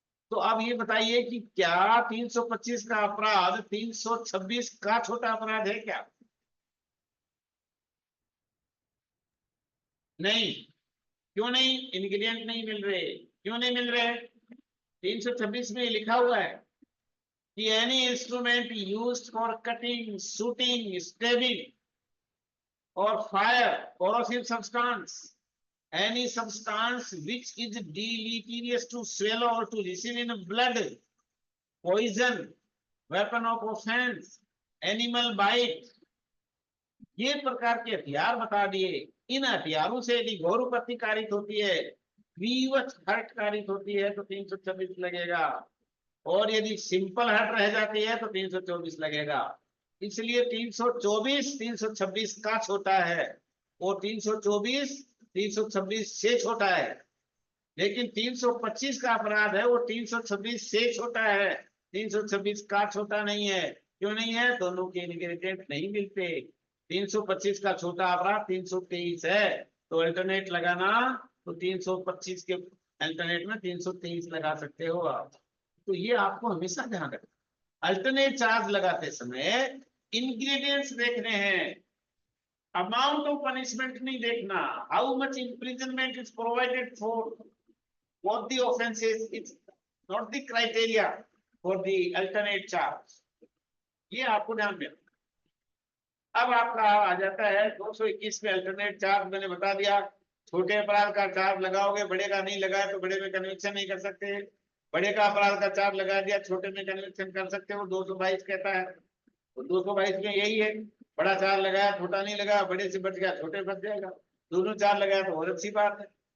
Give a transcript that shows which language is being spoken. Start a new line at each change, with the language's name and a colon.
Hindi: तो अब ये बताइए कि क्या 325 का अपराध 326 का छोटा अपराध है क्या? नहीं। क्यों नहीं? इंग्रेडिएंट नहीं मिल रहे। क्यों नहीं मिल रहे? 326 में लिखा हुआ है
English: कि any instrument used for cutting, shooting, stabbing or fire, corrosive substance, any substance which is deleterious to swallow or to receive in blood, poison, weapon of offense, animal bite,
Hindi: ये प्रकार के हथियार बता दिए। इन हथियारों से यदि घोर उपत्ति कारित होती है, ग्रीवस हर्ट कारित होती है तो 326 लगेगा, और यदि सिंपल हर्ट रह जाती है तो 324 लगेगा। इसलिए 324 326 का छोटा है और 324 326 से छोटा है, लेकिन 325 का अपराध है वो 326 से छोटा है, 326 का छोटा नहीं है। क्यों नहीं है? दोनों के इंग्रेडिएंट नहीं मिलते। 325 का छोटा अपराध 323 है, तो अल्टरनेट लगाना तो 325 के अल्टरनेट में 323 लगा सकते हो आप। तो ये आपको हमेशा ध्यान रखना। अल्टरनेट चार्ज लगाते समय इंग्रेडिएंट्स देखने हैं, अमाउंट ऑफ पनिशमेंट नहीं देखना।
English: How much imprisonment is provided for both the offenses, it's not the criteria for the alternate charge.
Hindi: ये आपको ध्यान में। अब आपका आ जाता है 221 में अल्टरनेट चार्ज। मैंने बता दिया, छोटे अपराध का चार्ज लगाओगे, बड़े का नहीं लगाया तो बड़े में कन्विक्शन नहीं कर सकते। बड़े का अपराध का चार्ज लगा दिया, छोटे में कन्विक्शन कर सकते हो। 222 कहता है, तो 222 में यही है, बड़ा चार्ज लगाया छोटा नहीं लगाया, बड़े से बच गया छोटे बच जाएगा, दोनों चार्ज लगाया तो और अच्छी बात है।